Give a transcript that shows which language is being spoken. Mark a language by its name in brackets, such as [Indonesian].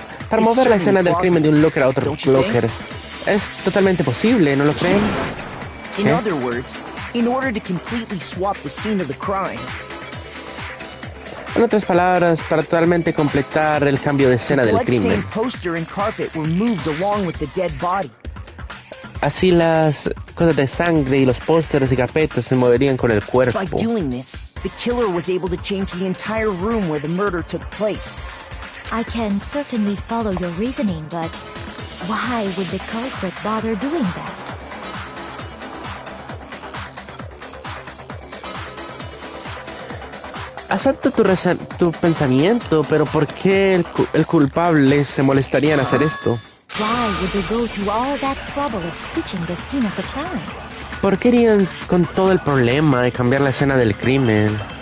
[Spanish] Para mover la escena del crimen de un locker a otro locker. Es totalmente posible, ¿no lo creen? [English] In other words, in order to completely swap the scene of the crime. [Spanish] En otras palabras, para totalmente completar el cambio de escena del crimen. [English] Poster and carpet were moved along with the dead body. [Spanish] Así las cosas de sangre y los pósteres y carpetas se moverían con el cuerpo. [English] By doing this, the killer was able to change the entire room where the murder took place. I can certainly follow your reasoning, but why would the culprit bother doing that? [Spanish] Acepto tu pensamiento, pero ¿por qué el culpable se molestaría en hacer esto? [English] Why would they go through all that trouble of switching the scene of the crime? [Spanish] ¿Por qué irían con todo el problema de cambiar la escena del crimen?